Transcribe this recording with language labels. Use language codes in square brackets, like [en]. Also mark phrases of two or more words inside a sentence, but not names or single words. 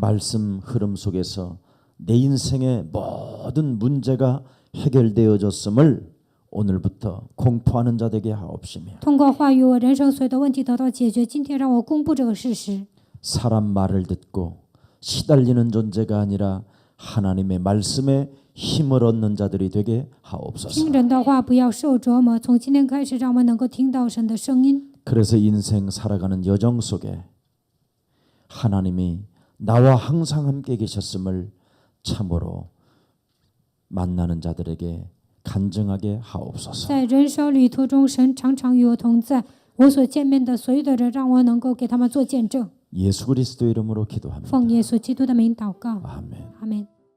[ko] 말씀 흐름 속에서 내 인생의 모든 문제가 해결되어졌음을 오늘부터 공포하는 자 되게 하옵시며 [zh] 通过话语，我人生所有的问题得到解决。今天让我公布这个事实。 [ko] 사람 말을 듣고 시달리는 존재가 아니라 하나님의 말씀에 힘을 얻는 자들이 되게 하옵소서. [zh] 听人的话，不要受折磨。从今天开始，让我们能够听到神的声音。 [ko] 그래서 인생 살아가는 여정 속에 하나님이 나와 항상 함께 계셨음을 참으로 만나는 자들에게 간증하게 하옵소서. [zh] 在人生旅途中，神常常与我同在。我所见面的所有的人，让我能够给他们做见证。 [ko] 예수 그리스도 이름으로 기도합니다. [zh] 奉耶稣基督的名祷告， [ko] 아멘. [zh] 阿门。